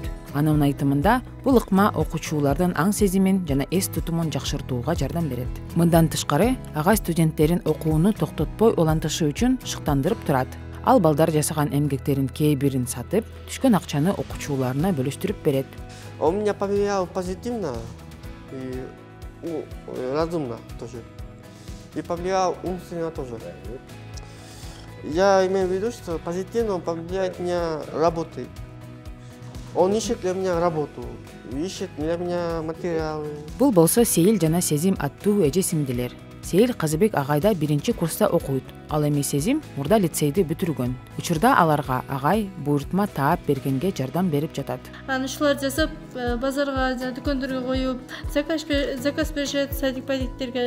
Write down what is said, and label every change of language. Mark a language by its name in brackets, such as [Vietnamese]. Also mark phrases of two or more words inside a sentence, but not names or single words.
[Kyrgyz] Анын айтымында, бул ыкма окуучулардын аң сезимин жана эс тутумун жакшыртууга жардам берет. Мындан тышкары, агай студенттерин окууну токтотпой улантышы үчүн шыктандырып турат. Ал балдар жасаган эмгектерин кээ бирин сатып, түшкөн акчаны окуучуларына бөлүштүрүп берет. [Russian] Он меня повлиял позитивно и разумно тоже. И повлиял умственно тоже. Я имею в виду, что позитивно повлияет меня работой. Он ищет для меня работу, ищет для меня материалы. [Kyrgyz] Бул болсо Сейил жана Сезим аттуу эже-сиңдилер. Сейил Казыбек агайда 1-курста окуйт. Ал эми Сезим мурда лицейди бүтүргөн. Учурда аларга агай буйртма таап бергенге жардам берип жатат. Ушулар жасап, базарга, дүкөндөргө коюп, заказ беришет садик-падиктерге.